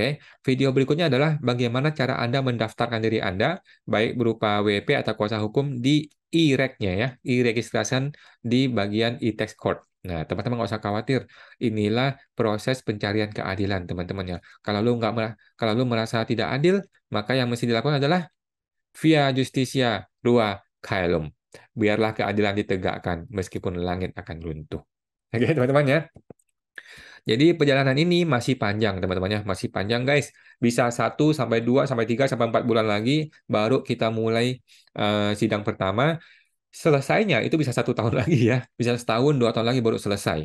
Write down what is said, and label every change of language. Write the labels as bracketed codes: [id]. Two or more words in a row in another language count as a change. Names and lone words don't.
[id] Video berikutnya adalah bagaimana cara Anda mendaftarkan diri Anda baik berupa WP atau kuasa hukum di e-rec-nya ya, e-registration di bagian [en] e-tax court. [id] Nah, teman-teman nggak usah khawatir. Inilah proses pencarian keadilan, teman-teman ya. Kalau lu merasa tidak adil, maka yang mesti dilakukan adalah [la] via justitia rua caelum. [id] Biarlah keadilan ditegakkan meskipun langit akan runtuh. Oke, teman-teman ya. Jadi perjalanan ini masih panjang, teman-teman ya. Masih panjang, guys. Bisa 1 sampai 2 sampai 3 sampai 4 bulan lagi baru kita mulai sidang pertama. Selesainya itu bisa 1 tahun lagi ya, bisa setahun 2 tahun lagi baru selesai.